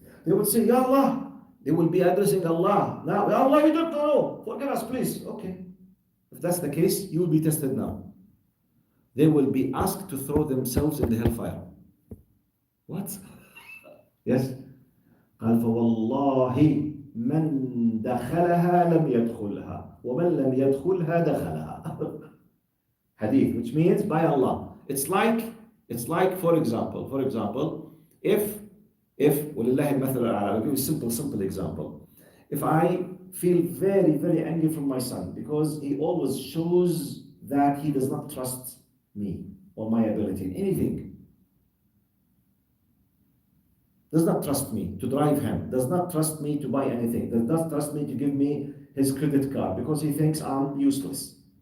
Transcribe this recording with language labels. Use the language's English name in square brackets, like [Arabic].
[English] They would say, Ya Allah. They will be addressing Allah. Now, Ya Allah, you don't know. Forgive us, please. Okay. If that's the case, you will be tested now. They will be asked to throw themselves in the hellfire. What? Yes. [Arabic] قال فوالله من دخلها لم يدخلها ومن لم يدخلها دخلها. [English] Hadith, which means by Allah. It's like for example, if [Arabic] ولله المثل الأعلى, [English] I'll give you a simple example. If I feel very, very angry from my son because he always shows that he does not trust me or my ability in anything, does not trust me to drive him, does not trust me to buy anything, does not trust me to give me his credit card because he thinks I'm useless.